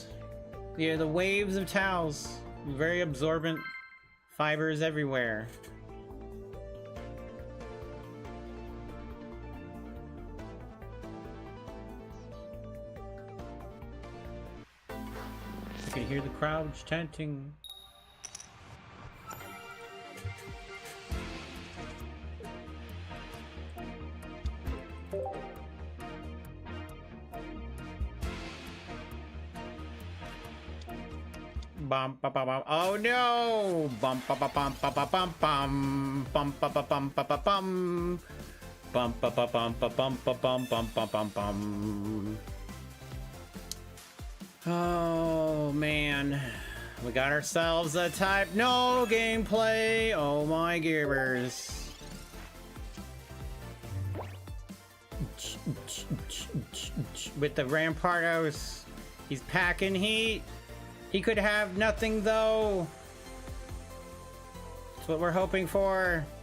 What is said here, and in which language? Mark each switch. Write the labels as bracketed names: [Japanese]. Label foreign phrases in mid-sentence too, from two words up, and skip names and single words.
[English] Yeah, the waves of towels. Very absorbent fibers everywhere. You can hear the crowds chanting. Bum, ba, ba, bum. Oh no! Bum, ba, ba, bum, ba, ba, bum, bum. Bum, ba, ba, bum, ba, ba, bum. Bum, ba, ba, bum, ba, bum, ba, bum, bum, bum, bum, bum. Oh man, we got ourselves a type no gameplay. Oh my gearbers. With the Rampardos, he's packing heat. He could have nothing though. That's what we're hoping for.